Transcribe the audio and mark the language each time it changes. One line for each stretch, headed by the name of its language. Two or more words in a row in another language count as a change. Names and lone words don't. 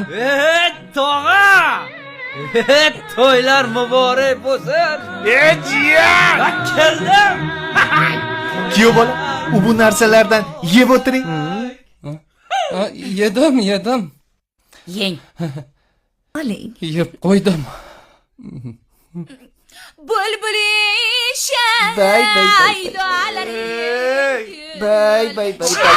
Uzbek: Tog'a! To'ylar muborak bo'lsin. Jiyan! Keldim. Kuyov bola, u bu narsalardan yeb o'tiring. yedim. Yeng. Oling. Yeb qo'ydim. Bulbulishan. Bay, bay, bay. Duolaring. Bay, bay, bay, bay.